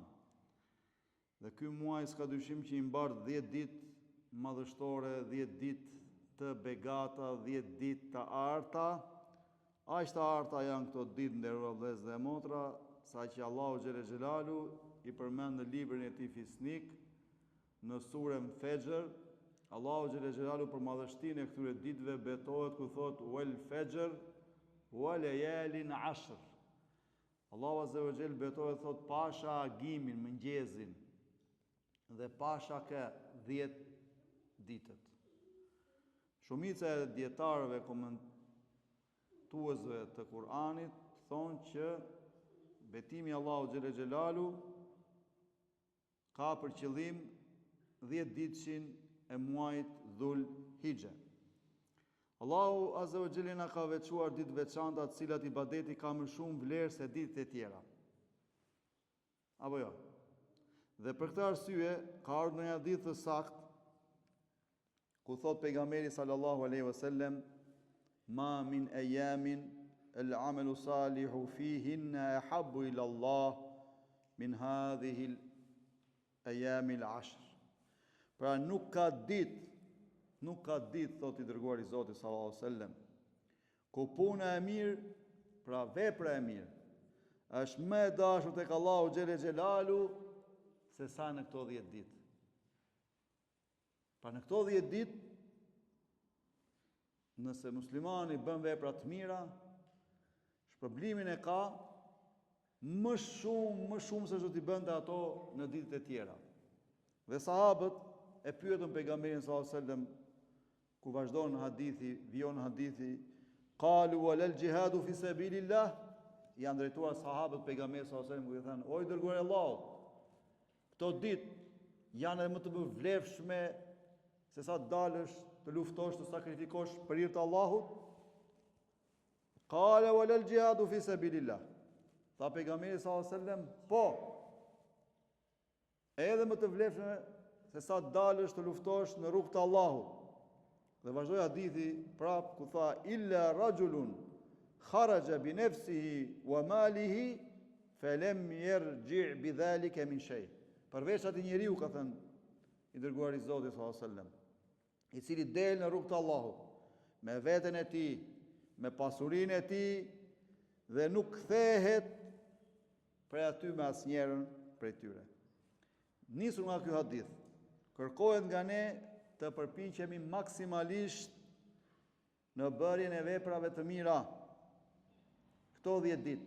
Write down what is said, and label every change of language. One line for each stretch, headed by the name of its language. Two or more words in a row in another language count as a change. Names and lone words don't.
Albanian: Dhe ky muaj s'ka dyshim që i mbartë 10 ditë madhështore, 10 ditë të begata, 10 ditë të arta. Aq të arta janë këto ditë, nderuar vëllezër dhe motra, sa që Allahu
Arabic: جل جلاله
Albanian: i përmend në librin e tij fisnik, në surën Fajr, Allahu
Arabic: جل جلاله
Albanian: për madhështinë e këtyre ditëve betohet ku thot
Arabic: والفجر وليال عشر.
Albanian: Allahu
Arabic: عز وجل
Albanian: betohet thot pasha agimin, mëngjesin, dhe pasha ka 10 ditët. Shumica e dietarëve komentuesve të Kur'anit thonë që betimi Allahu
Arabic: جل جلاله
Albanian: ka për qëllim 10 ditëshin e muajit Dhul Hijja. Allahu
Arabic: عز وجل
Albanian: na ka veçuar ditë veçanta, të cilat ibadeti ka më shumë vlerë se ditët e tjera. Apo jo? Dhe për këtë arsye ka ardhur në një hadith të saktë ku thot pejgamberi
Arabic: صلى الله عليه وسلم ما من أيام العمل الصالح فيهن أحب إلى الله من هذه الأيام العشر.
Albanian: Pra nuk ka ditë, thot i dërguari i Zotit
Arabic: صلى الله عليه وسلم,
Albanian: ku puna e mirë, pra vepra e mirë, është më e dashur tek Allahu
Arabic: جل جلاله
Albanian: se sa në këto 10 ditë. Pra në këto 10 ditë, nëse muslimani bën vepra të mira, shpërblimin e ka më shumë se çdo t'i bënte ato në ditët e tjera. Dhe sahabët e pyetën pejgamberin
Arabic: صلى الله عليه وسلم,
Albanian: ku vazhdon hadithi, vijon hadithi,
Arabic: قالوا والجهاد في سبيل الله,
Albanian: janë drejtuar sahabët pejgamberit
Arabic: صلى الله عليه وسلم,
Albanian: ku i thanë, o i dërguari i Allahut, këto ditë janë edhe më të vlefshme se sa dalësh të luftosh, të sakrifikosh për hir të Allahut.
Arabic: قال والجهاد في سبيل الله.
Albanian: Tha pejgamberi
Arabic: صلى الله عليه وسلم,
Albanian: po, edhe më të vlefshme se sa dalësh të luftosh në rrugt të Allahut. Dhe vazhdoi hadithi prap ku tha
Arabic: إلا رجل خرج بنفسه وماله فلم يرجع بذلك من شيء.
Albanian: Përveç atij njeriu ka thënë i dërguari i Zotit
Arabic: صلى الله عليه وسلم,
Albanian: i cili del në rrugt të Allahut me veten e tij, me pasurinë e tij dhe nuk kthehet prej aty me asnjërin prej tyre. Nisur nga ky hadith, kërkohet nga ne të përpiqemi maksimalisht në bërjen e veprave të mira këto 10 ditë.